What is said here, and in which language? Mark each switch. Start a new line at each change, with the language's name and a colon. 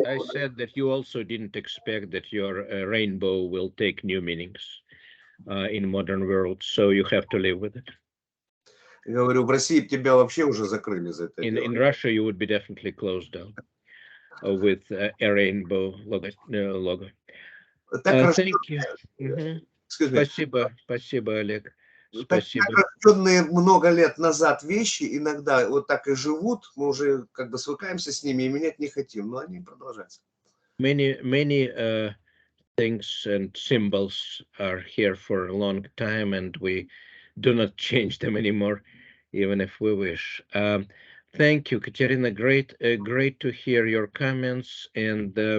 English: I said that you also didn't expect that your rainbow will take new meanings in modern world, so you have to live with it.
Russian: Я говорю, в России тебя вообще уже закрыли за это.
English: In Russia, you would be definitely closed down with a rainbow logo. Thank you.
Russian: Спасибо, Олег. Спасибо. Так рожденные много лет назад вещи иногда вот так и живут, мы уже как бы свыкаемся с ними и менять не хотим, но они продолжаются.
English: Many things and symbols are here for a long time, and we do not change them anymore, even if we wish. Thank you, Katerina. Great to hear your comments. And